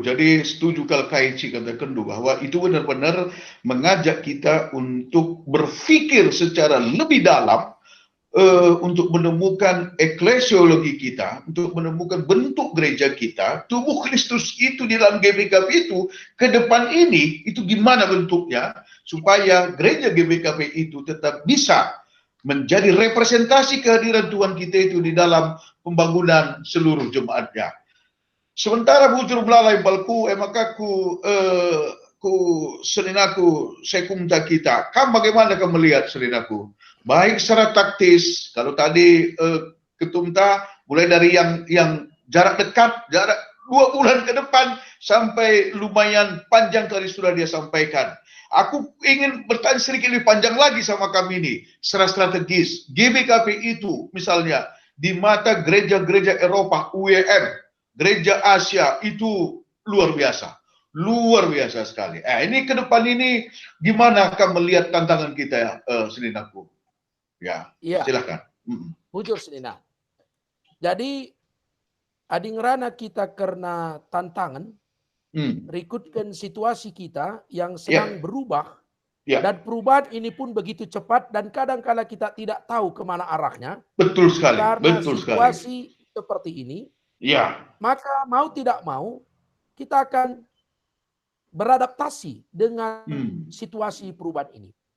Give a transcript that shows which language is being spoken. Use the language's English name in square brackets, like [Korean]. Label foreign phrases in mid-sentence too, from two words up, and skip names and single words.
[Indonesian] Jadi setuju kalau Kaici katakan bahwa itu benar-benar mengajak kita untuk berpikir secara lebih dalam, untuk menemukan eklesiologi kita, untuk menemukan bentuk gereja kita, tubuh Kristus itu di dalam GBKP itu, ke depan ini, itu gimana bentuknya, supaya gereja GBKP itu tetap bisa menjadi representasi kehadiran Tuhan kita itu di dalam pembangunan seluruh jemaatnya. [Batak Karo] Sementara bujur belalai Balku, [Indonesian] maka ku [Batak Karo] seninaku sekumta kita. [Indonesian] Kamu bagaimana kamu melihat seninaku? Baik secara taktis, kalau tadi ketumta mulai dari yang jarak dekat, jarak 2 bulan ke depan sampai lumayan panjang tadi sudah dia sampaikan. Aku ingin bertanya sedikit lebih panjang lagi sama kami ini, secara strategis. GBKP itu misalnya di mata gereja-gereja Eropa, UEM, gereja Asia itu luar biasa sekali. Ini ke depan ini gimana kamu melihat tantangan kita ya, Seninaku? Ya, silakan. [Batak Karo] Bujur Senina. [Indonesian] Jadi adingrana kita karena tantangan, berikutkan situasi kita yang sedang berubah, dan perubahan ini pun begitu cepat dan kadang-kala kita tidak tahu kemana arahnya. Betul sekali. Karena situasi seperti ini, maka mau tidak mau kita akan beradaptasi dengan situasi perubahan ini.